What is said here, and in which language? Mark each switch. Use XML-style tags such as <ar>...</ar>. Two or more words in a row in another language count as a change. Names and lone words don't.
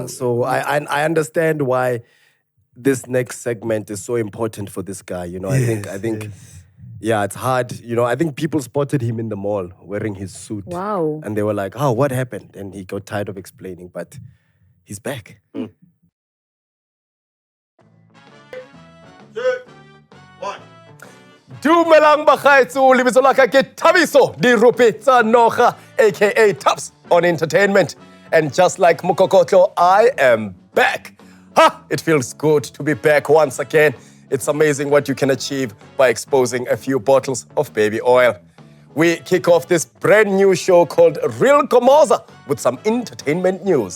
<en>So I understand why this next segment is so important for this guy. You know, I think yeah, it's hard. You know, I think people spotted him in the mall wearing his suit. Wow. And they were like, oh, what happened? And he got tired of explaining, but he's back.</en> <tn>Dumelang bagaetso lebitso la ka ke</tn> <en>Thabiso di Rupetsa Noga aka Taps on entertainment, and just like Mukokotlo, I am back. It feels good to be back once again. It's amazing what you can achieve by exposing a few bottles of baby oil. We kick off this brand new show called Real Komoza with some entertainment news.</en>